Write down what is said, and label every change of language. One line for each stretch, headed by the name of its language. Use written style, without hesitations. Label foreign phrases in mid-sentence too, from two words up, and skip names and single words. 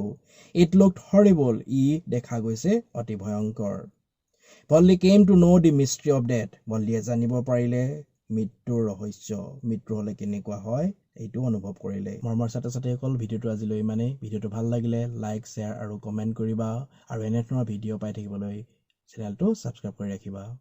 English: It looked horrible.
Assamese: ই দেখা গৈছে অতি ভয়ংকৰ.
English: Valli came to know the mystery of death.
Assamese: Valliয়ে জানিব পাৰিলে মৃত্যুৰ ৰহস্য, মৃত্যু হলে কেনেকুৱা হয় এইটো অনুভৱ কৰিলে. মৰমৰ ছাত্ৰ ছাত্ৰীসকল, ভিডিঅ'টো আজিলৈ ইমানেই. ভিডিঅ'টো ভাল লাগিলে লাইক, শ্বেয়াৰ আৰু কমেণ্ট কৰিবা আৰু এনে ধৰণৰ ভিডিঅ' পাই থাকিবলৈ চেনেলটো ছাবস্ক্ৰাইব কৰি ৰাখিবা.